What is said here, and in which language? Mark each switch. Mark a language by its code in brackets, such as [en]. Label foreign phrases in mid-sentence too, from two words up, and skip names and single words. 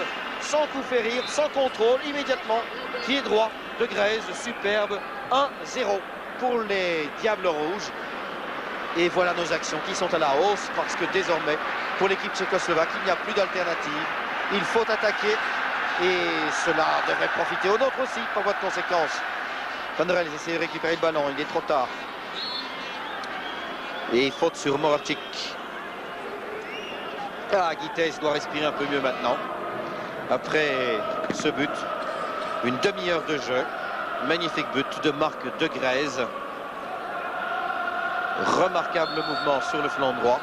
[fr] Sans coup férir, sans contrôle, immédiatement. Pied droit de Grèze, superbe. 1-0 pour les Diables Rouges. Et voilà nos actions qui sont à la hausse parce que désormais, pour l'équipe tchécoslovaque, il n'y a plus d'alternative. Il faut attaquer et cela devrait profiter aux nôtres aussi par voie de conséquence. Van der Elst essaie de récupérer le ballon, il est trop tard. Et faute sur Moravcik. Ah, Guitès doit respirer un peu mieux maintenant. Après ce but, une demi-heure de jeu. Magnifique but de Marc de Grèze. Remarquable mouvement sur le flanc droit.